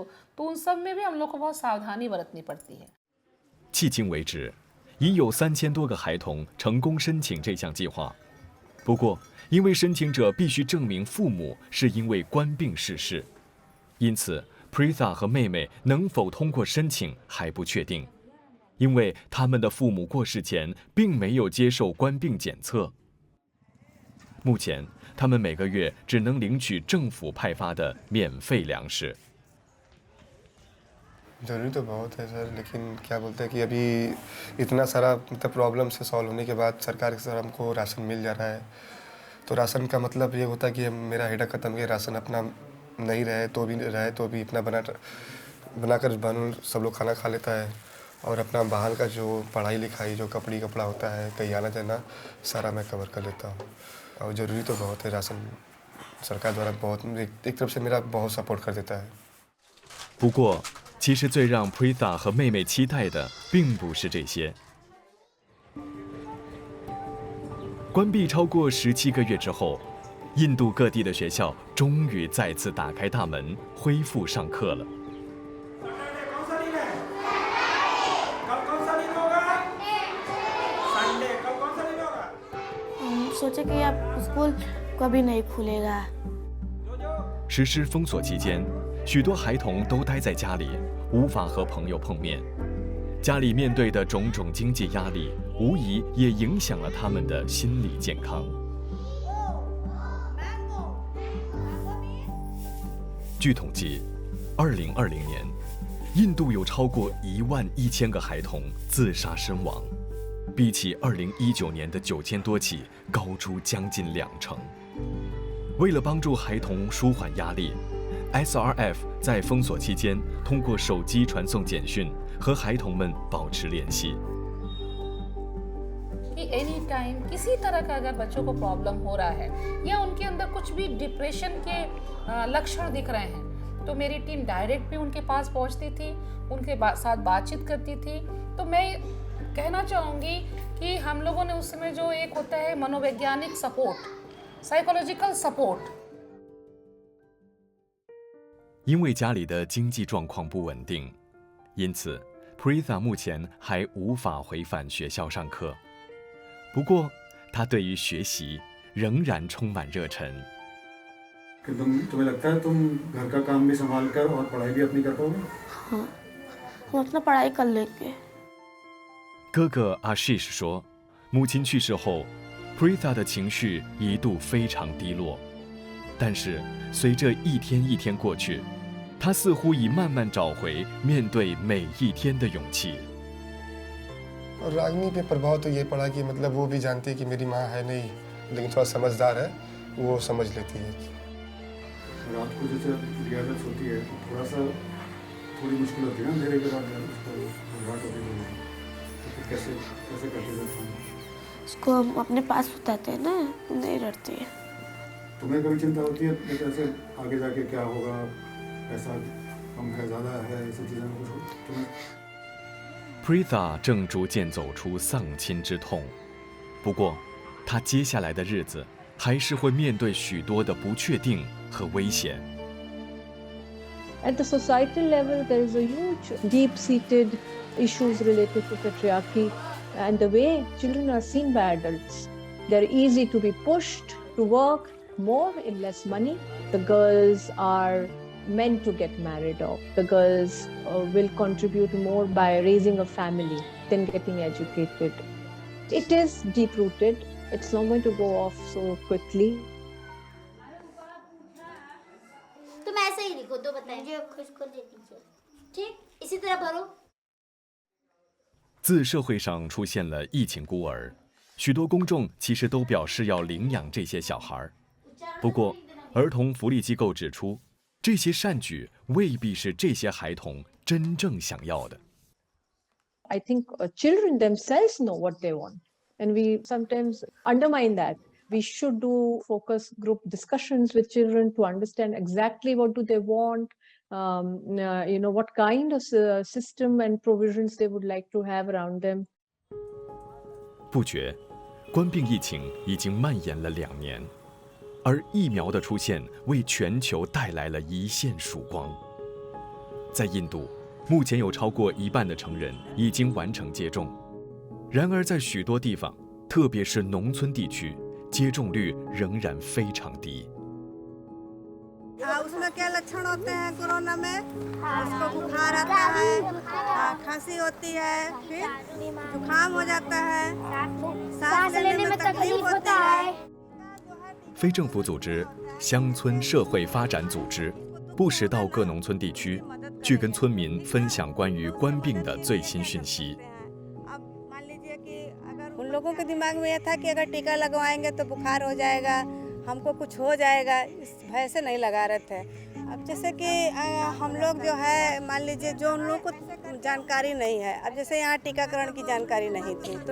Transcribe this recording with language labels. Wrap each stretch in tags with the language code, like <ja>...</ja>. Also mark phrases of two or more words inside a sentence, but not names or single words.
<hi>तो उन सब में भी हम लोग को बहुत सावधानी बरतनी पड़ती है।</hi> <zh>迄今为止，已有3000多个孩童成功申请这项计划。不过，因为申请者必须证明父母是因为冠病逝世，因此 Pritha 和妹妹能否通过申请还不确定，因为他们的父母过世前并没有接受冠病检测。目前，他们每个月只能领取政府派发的免费粮食。</zh> <hi>जरूरी तो बहुत है सर, लेकिन क्या बोलते हैं कि अभी इतना सारा मतलब प्रॉब्लम से सॉल्व होने के बाद सरकार के सर हमको राशन मिल जा रहा है, तो राशन का मतलब ये होता है कि मेरा हेडक ख़त्म किया, राशन अपना नहीं रहे तो भी अपना बनाकर सब लोग खाना खा लेता है, और अपना बाहर का जो पढ़ाई लिखाई जो कपड़ा होता है, कहीं आना जाना सारा मैं कवर कर लेता हूँ। और ज़रूरी तो बहुत है, राशन सरकार द्वारा बहुत एक तरफ से मेरा बहुत सपोर्ट कर देता है।</hi> <zh>不过，其实最让 Pritha 和妹妹期待的并不是这些。关闭超过17个月之后，印度各地的学校终于再次打开大门，恢复上课了。</zh> <hi>हम सोचे कि अब स्कूल कभी नहीं खुलेगा।</hi> <zh>实施封锁期间，许多孩童都待在家里，无法和朋友碰面。家里面对的种种经济压力，无疑也影响了他们的心理健康。据统计，2020年，印度有超过11000个孩童自杀身亡，比起2019年的9000多起高出将近20%。为了帮助孩童舒缓压力， SRF 在封锁期间通过手机传送简讯和孩童们保持联系。</zh> <hi>कि</hi> <en>any time</en> <hi>किसी तरह का अगर बच्चों को प्रॉब्लम हो रहा है या उनके अंदर कुछ भी डिप्रेशन के लक्षण दिख रहे हैं, तो मेरी टीम डायरेक्ट भी उनके पास पहुंचती थी, उनके साथ बातचीत करती थी। तो मैं कहना चाहूँगी कि हम लोगों ने उस समय जो एक होता है मनोवैज्ञानिक सपोर्ट,</hi> <en>psychological support.</en> <zh>因为家里的经济状况不稳定，因此 Pritha 目前还无法回返学校上课。不过，他对于学习仍然充满热忱。</zh> <hi>तुम्हें लगता है तुम घर का काम भी संभाल कर और पढ़ाई भी अपनी कर पाओगे? हाँ, हम अपना पढ़ाई कर लेंगे।</hi> <zh>哥哥 Ashish 说，母亲去世后 ，Pritha 的情绪一度非常低落，但是随着一天一天过去，他似乎已慢慢找回面对每一天的勇气。</zh> <hi>और रागिनी पे प्रभाव तो ये पड़ा कि मतलब वो भी जानती है कि मेरी माँ है नहीं, लेकिन थोड़ा समझदार है, वो समझ लेती है। रात को जैसे रियाजत होती है, थोड़ी मुश्किल होती है ना, अंधेरे के बाद घबराहट होती है, तो फिर कैसे करते थे? उसको हम अपने पास सुताते हैं ना, नहीं डरती है। तुम्हें कभी चिंता होती है ऐसे आगे जाके क्या होगा, पैसा कम है ज़्यादा है, ऐसी चीज़ें कुछ तुम्हें?</hi> <zh>Pritha 正逐渐走出丧亲之痛，不过，她接下来的日子还是会面对许多的不确定和危险。</zh> <en>At the societal level, there is a huge, deep-seated issues related to patriarchy and the way children are seen by adults. They're easy to be pushed to work more in less money. The girls are meant to get married off. The girls will contribute more by raising a family than getting educated. It is deep-rooted. It's not going to go off so quickly.</en> <hi>तुम ऐसे ही लिखो तो बताइए, खुद दे दीजिए, ठीक? इसी तरह भरो।</hi> <zh>自社会上出现了疫情孤儿，许多公众其实都表示要领养这些小孩。不过，儿童福利机构指出，这些善举未必是这些孩童真正想要的。</zh> <en>I think children themselves know what they want, and we sometimes undermine that. We should do focus group discussions with children to understand exactly what do they want, what kind of system and provisions they would like to have around them.</en> <zh>不觉，冠病疫情已经蔓延了2年，而疫苗的出现为全球带来了一线曙光。在印度，目前有超过1半的成人已经完成接种，然而在许多地方，特别是农村地区，接种率仍然非常低。</zh> <hi>उसमें क्या लक्षण होते हैं कोरोना में? उसको बुखार आता है, खांसी होती है, फिर जुकाम हो जाता है, सांस लेने में तकलीफ होता है।</hi> <zh>非政府组织乡村社会发展组织不时到各农村地区，去跟村民分享关于冠病的最新讯息。</zh> <hi>उन लोगों के दिमाग में यह था कि अगर टीका लगवाएंगे तो बुखार हो जाएगा, हमको कुछ हो जाएगा, इस भय से नहीं लगा रहे थे। अब जैसे कि हम लोग जो है, मान लीजिए जो उन लोगों को जानकारी नहीं है, अब जैसे यहाँ टीकाकरण की जानकारी नहीं थी, तो</hi>